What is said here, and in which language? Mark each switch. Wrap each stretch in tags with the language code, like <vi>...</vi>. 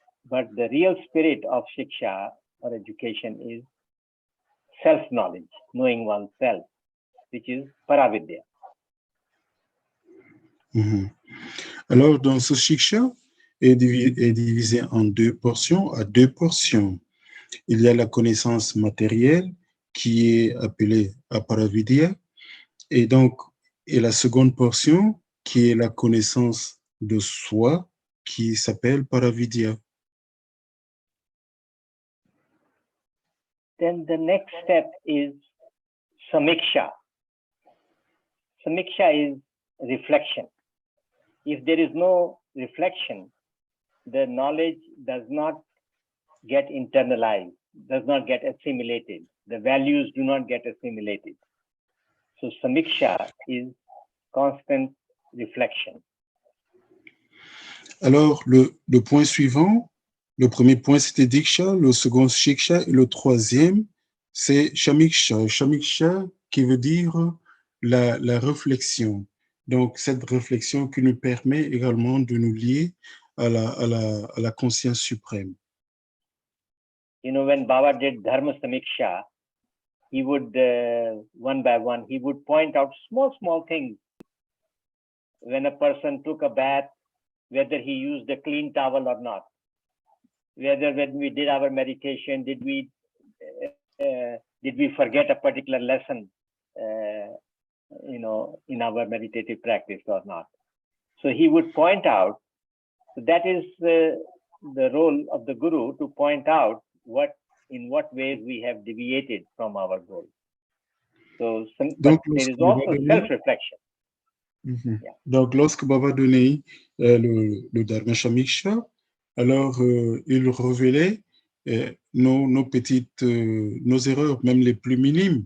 <en>But the real spirit of Shiksha or education is self-knowledge, knowing oneself, which is Paravidya.</en> <fr>Alors, dans ce Shiksha est divisé en deux portions, à deux portions. Il y a la connaissance matérielle qui est appelée Aparavidya, et donc, et la seconde portion qui est la connaissance de soi qui s'appelle Paravidya.</fr> <en>Then the next step is Samiksha. Samiksha is reflection. If there is no reflection, the knowledge does not get internalized, does not get assimilated. The values do not get assimilated. So Samiksha is constant reflection.</en> <fr>Alors, le point suivant, le premier point, c'était Diksha, le second, Shiksha, et le troisième, c'est Shamiksha. Shamiksha qui veut dire la réflexion. Donc, cette réflexion qui nous permet également de nous lier à la conscience suprême.</fr> <en>When Baba did Dharma Samiksha, he would, one by one, he would point out small things. When a person took a bath, whether he used a clean towel or not, whether when we did our meditation, did we forget a particular lesson, in our meditative practice or not. So he would point out, that is the role of the Guru, to point out in what ways we have deviated from our goal. So but there is also self-reflection. Yeah.</en> <fr>Donc, lorsque Baba donnait le Dharma Shamiksha, alors il révélait nos petites, nos erreurs, même les plus minimes.</fr>